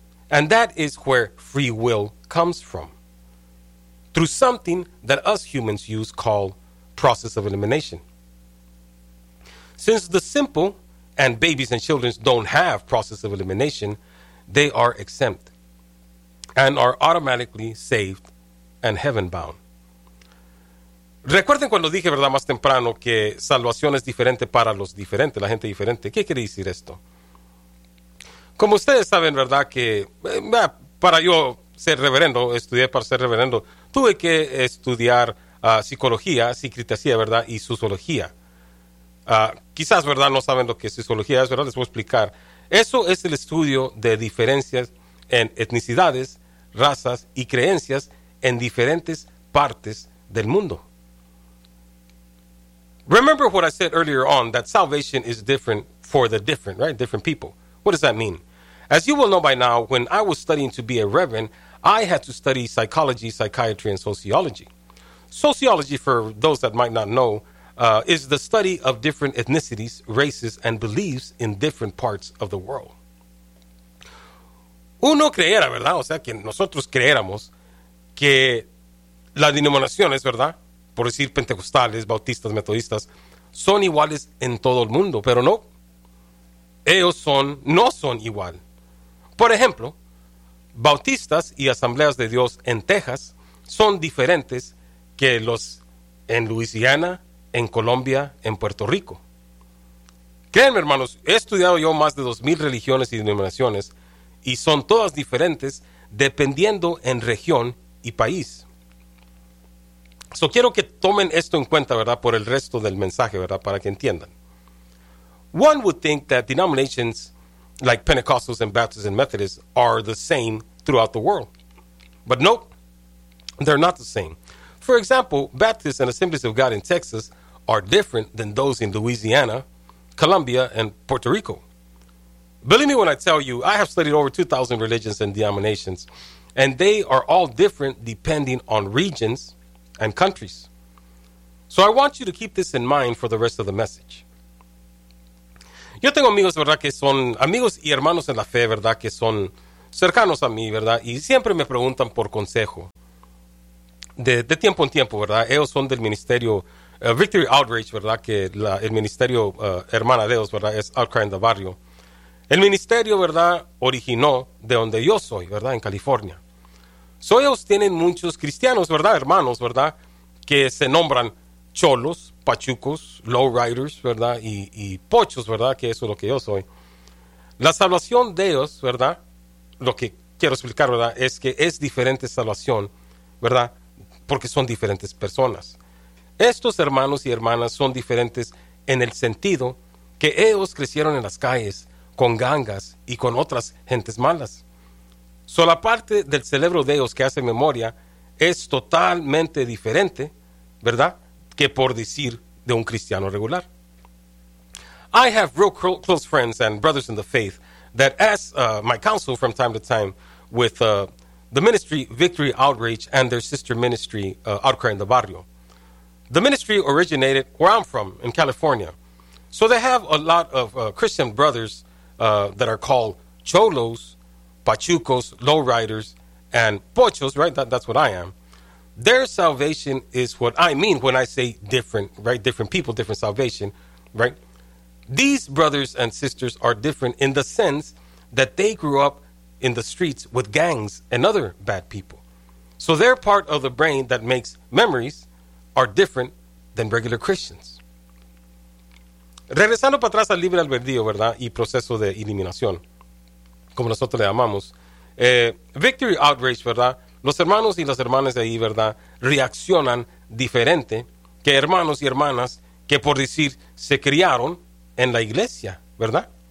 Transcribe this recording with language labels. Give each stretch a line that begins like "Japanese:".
English: And that is where free will comes from. Through something that us humans use called process of elimination. Since the simple and babies and children don't have process of elimination, they are exempt and are automatically saved and heaven bound.
Spanish: Recuerden cuando dije, ¿verdad?, más temprano que salvación es diferente para los diferentes, la gente diferente. ¿Qué quiere decir esto? Como ustedes saben, ¿verdad?, que para yo ser reverendo, estudié para ser reverendo, tuve que estudiar psicología, psicritasía, ¿verdad?, y sociología. Quizás, ¿verdad?, no saben lo que es sociología, ¿verdad? Les voy a explicar. Eso es el estudio de diferencias en etnicidades, razas y creencias en diferentes partes del mundo.
English: Remember what I said earlier on, that salvation is different for the different, right? Different people. What does that mean? As you will know by now, when I was studying to be a reverend, I had to study psychology, psychiatry, and sociology. Sociology, for those that might not know, is the study of different ethnicities, races, and beliefs in different parts of the world.
Spanish: Uno creyera, ¿verdad? O sea, que nosotros creyéramos que la denominación es, ¿verdad?, por decir pentecostales, bautistas, metodistas, son iguales en todo el mundo, pero no. Ellos no son igual. Por ejemplo, bautistas y asambleas de Dios en Texas son diferentes que los en Luisiana, en Colombia, en Puerto Rico. Créanme, hermanos, he estudiado yo más de 2,000 religiones y denominaciones y son todas diferentes dependiendo en región y país. So quiero que tomen esto en cuenta, ¿verdad?, por el resto del mensaje, ¿verdad?, para que entiendan.
English: One would think that denominations like Pentecostals and Baptists and Methodists are the same throughout the world. But nope, they're not the same. For example, Baptists and Assemblies of God in Texas are different than those in Louisiana, Colombia, and Puerto Rico. Believe me when I tell you, I have studied over 2,000 religions and denominations, and they are all different depending on regions and countries. So I want you to keep this in mind for the rest of the message.
Spanish: Yo tengo amigos, ¿verdad?, que son amigos y hermanos en la fe, ¿verdad?, que son cercanos a mí, ¿verdad?, y siempre me preguntan por consejo. De tiempo en tiempo, ¿verdad?, ellos son del ministerio Victory Outreach, ¿verdad?, que el ministerio hermana de ellos, ¿verdad?, es Outcry en el barrio. El ministerio, ¿verdad?, originó de donde yo soy, ¿verdad?, en California. So ellos tienen muchos cristianos, ¿verdad? Hermanos, ¿verdad? Que se nombran cholos, pachucos, lowriders, ¿verdad? Y pochos, ¿verdad? Que eso es lo que yo soy. La salvación de ellos, ¿verdad? Lo que quiero explicar, ¿verdad? Es que es diferente salvación, ¿verdad? Porque son diferentes personas. Estos hermanos y hermanas son diferentes en el sentido que ellos crecieron en las calles con gangas y con otras gentes malas. So, la parte del cerebro de ellos que hace memoria es totalmente diferente, ¿verdad? Que por decir de un cristiano regular.
English: I have real close friends and brothers in the faith that ask my counsel from time to time with the ministry Victory Outreach and their sister ministry Outcry in the Barrio. The ministry originated where I'm from, in California. So they have a lot of Christian brothers that are called cholos, pachucos, lowriders, and pochos, right? That's what I am. Their salvation is what I mean when I say different, right? Different people, different salvation, right? These brothers and sisters are different in the sense that they grew up in the streets with gangs and other bad people. So their part of the brain that makes memories are different than regular Christians.
Spanish: Regresando para atrás al libre albedrío, ¿verdad? Y proceso de eliminación, como nosotros le llamamos. Victory Outreach, ¿verdad? Los hermanos y las hermanas de ahí, ¿verdad? Reaccionan diferente que hermanos y hermanas que, por decir, se criaron en la iglesia, ¿verdad?